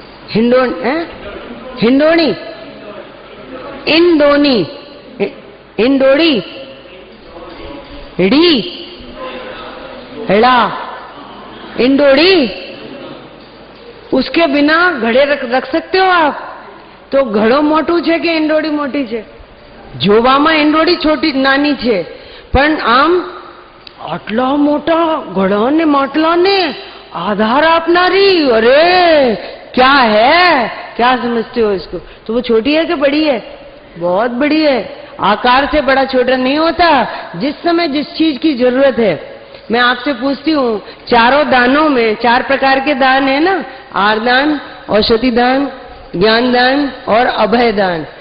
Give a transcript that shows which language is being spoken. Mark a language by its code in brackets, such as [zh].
[hi] हिंडोणी, इंडोनी, इंडोड़ी, हिड़ी, हेड़ा, इंडोड़ी, उसके बिना घड़े रख सकते हो आप? [gu] तो ઘડો મોટું છે કે ઈંડોળી મોટી છે? જોવામાં ઈંડોળી छोटी નાની છે, પણ આમ આટલા મોટા ઘડા ને માટલા ने आधार अपनारी। [hi] अरे क्या है, क्या समझते हो इसको? तो वो छोटी है कि बड़ी है? बहुत बड़ी है। आकार से बड़ा छोटा नहीं होता, जिस समय जिस चीज की जरूरत है। मैं आपसे पूछती हूँ, चारों दानों में 4 प्रकार के दान है ना, आरदान, औषधि दान, ज्ञान दान और अभय दान।